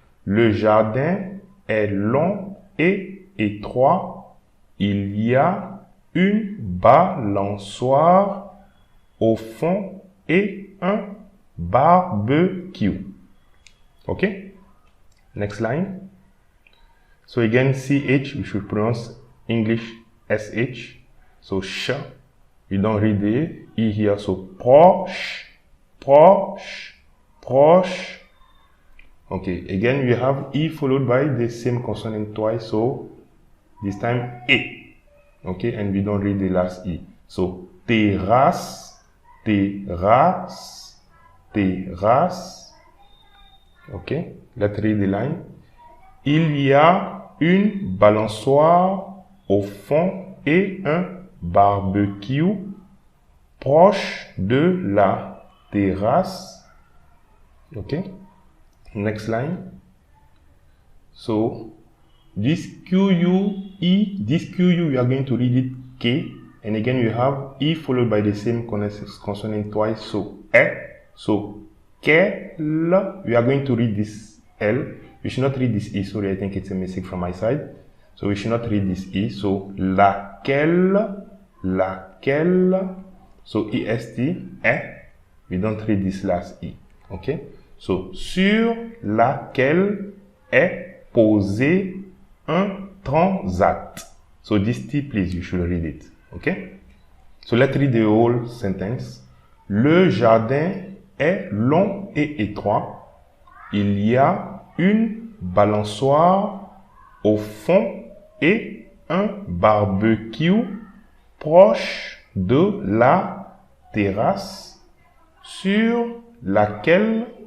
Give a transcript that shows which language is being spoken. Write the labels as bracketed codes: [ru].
[fr] Le jardin est long et étroit. Il y a une balançoire au fond et un barbecue. [en] Okay? Next line. So again, CH, we should pronounce English SH. So sh. You don't read the E here. So proche, proche, proche. Okay, again, we have E followed by the same consonant twice. So this time E. Okay, and we don't read the last E. So terrasse, terrasse, terrasse. Okay, let's read the line. [fr] Il y a une balançoire au fond et un barbecue proche de la terrasse. [en] Okay, next line. So this QUE, this QU, we are going to read it K, and again you have E followed by the same consonant twice. So E. So quelle, we are going to read this L. We should not read this E, sorry, I think it's a mistake from my side. So we should not read this E. So laquelle, laquelle. So EST, E. We don't read this last E. Okay. [fr] So sur laquelle est posé un transat. [en] So this T, please, you should read it. Okay. So let's read the whole sentence. [fr] Le jardin est long et étroit. Il y a une balançoire au fond et un barbecue proche de la terrasse sur laquelle